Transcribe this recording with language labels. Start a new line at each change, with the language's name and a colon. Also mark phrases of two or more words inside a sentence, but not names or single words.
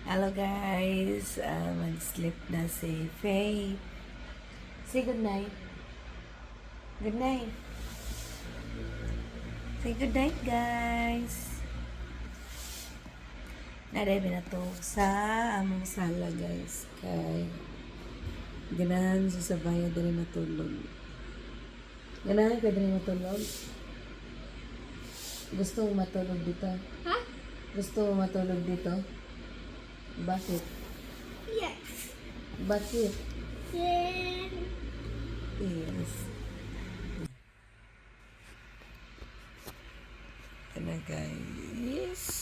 English: Hello guys,
Cebuano: mag-sleep na si Faye.
English: Say good night. Good night. Say good night guys.
Cebuano: Naday binatog sa among sala guys. Kay ganahan sa sabaya dali matulog. Ganahan ka dali matulog?
Filipino: Gusto mo matulog dito? Ha? Gusto mo matulog dito? Bakit?
English: Yes.
Filipino: Bakit?
English: Then,
Filipino: Yes. Ano guys?